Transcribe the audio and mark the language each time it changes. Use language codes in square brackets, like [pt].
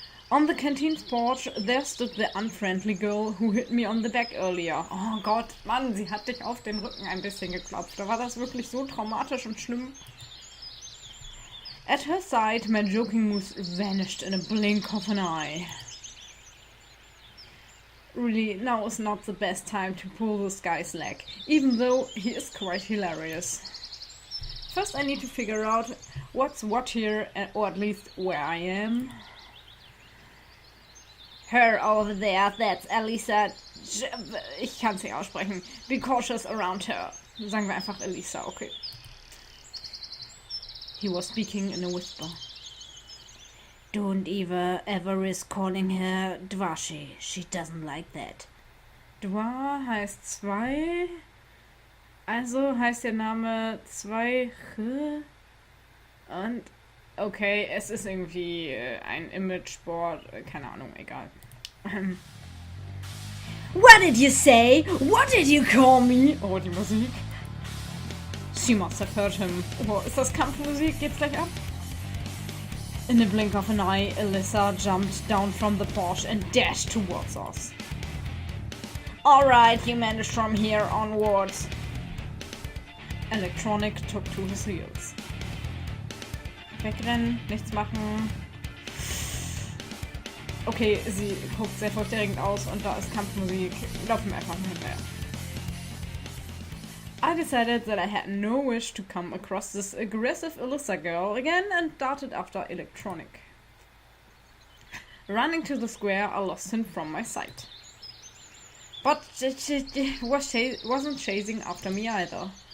[en] On the canteen's porch, there stood the unfriendly girl who hit me on the back earlier. [de] Oh Gott, Mann, sie hat dich auf den Rücken ein bisschen geklopft. Da war das wirklich so traumatisch und schlimm. [en] At her side, my joking mood vanished in a blink of an eye. Really, now is not the best time to pull this guy's leg, even though he is quite hilarious. First I need to figure out what's what here, or at least where I am. Her over there, that's Elisa. [de] Ich kann es nicht aussprechen. [en] Be cautious around her. [de] Sagen wir einfach Elisa, okay. [en] He was speaking in a whisper. Don't ever risk calling her Dwashi. She doesn't like that. [de] Dwa heißt zwei. Also heißt der Name zwei. Und okay, es ist irgendwie ein Image-Board. Keine Ahnung, egal. [en] What did you say? What did you call me? [de] Oh, die Musik. [en] She must have heard him. [de] Oh, ist das Kampfmusik? Geht's gleich ab? [en] In a blink of an eye, Alyssa jumped down from the Porsche and dashed towards us. Alright, you managed from here onwards. Electronic took to his heels. [de] Wegrennen, nichts machen. Okay, sie guckt sehr furchterregend aus und da ist Kampfmusik. Laufen wir einfach mal hinterher. [en] I decided that I had no wish to come across this aggressive Alyssa girl again and darted after Electronic. Running to the square, I lost him from my sight. But she wasn't chasing after me either.